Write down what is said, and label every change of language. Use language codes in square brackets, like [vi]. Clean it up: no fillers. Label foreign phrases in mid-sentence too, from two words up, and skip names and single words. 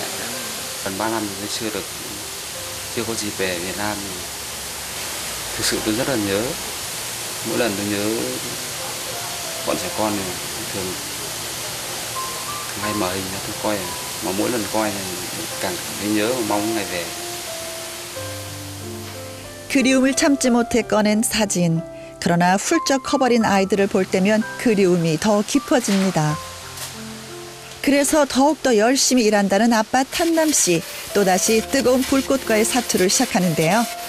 [vi] Gần 3 năm mình mới chưa có dịp về Việt Nam. Thực sự tôi rất là nhớ. Mỗi lần tôi nhớ bọn trẻ con này thường hay mở hình cho tôi coi, mà mỗi lần coi thì càng thấy nhớ và mong ngày về. [ko] 그리움을 참지 못해 꺼낸 사진. 그러나 훌쩍 커버린 아이들을 볼 때면 그리움이 더 깊어집니다. 그래서 더욱더 열심히 일한다는 아빠 탄남 씨. 또다시 뜨거운 불꽃과의 사투를 시작하는데요.